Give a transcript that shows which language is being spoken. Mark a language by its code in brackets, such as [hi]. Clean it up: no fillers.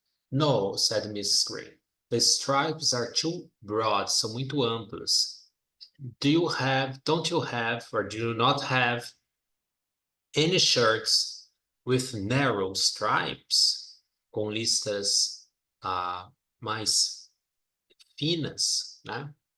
[en] No, said Mrs. Gray. The stripes are too broad, [pt] são muito amplos. [en] Don't you have, or do you not have any shirts with narrow stripes? [pt] Com listas mais finas, né?